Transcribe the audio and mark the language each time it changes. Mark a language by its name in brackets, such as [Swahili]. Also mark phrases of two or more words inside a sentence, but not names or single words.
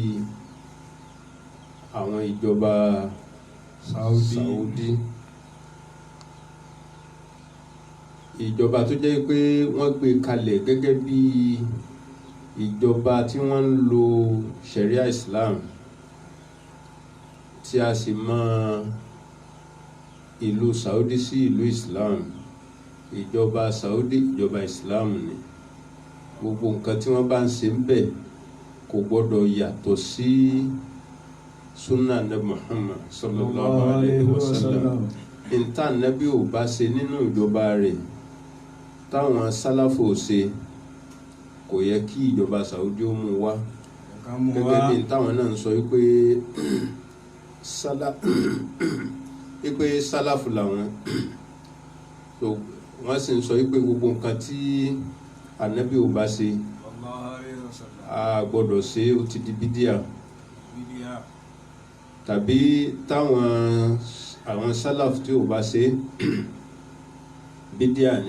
[Yoruba] àwọn ìjọba Saudi ìjọba tó jẹ́ pé wọ́n gbé kalẹ̀ gẹ́gẹ́ bí ìjọba tí wọ́n ń lo [Arabic] شريعة إسلام [Yoruba] tí a sì mọ̀ ìlú Saudi sí ìlú Islam ìjọba Saudi ìjọba Islam ni gbogbo nǹkan tí wọ́n bá ń ṣe ń bẹ̀ kò gbọ́dọ̀ yàtọ̀ sí [Arabic] سنة نبي محمد صلى الله عليه وسلم [Yoruba] ìta nabi ò bá ṣe nínú ìjọba rẹ̀ táwọn sálàfò ṣe kò yẹ kí ìjọba Saudi ó mú wá gẹ́gẹ́ bí táwọn náà ń sọ wípé sálàfù làwọn so wọ́n sì ń sọ wípé gbogbo nǹkan tí ànábì ò bá ṣe a gbọ́dọ̀ ṣe ó ti di bídíà tàbí táwọn àwọn sálàf tí ò bá ṣe bídíà ni.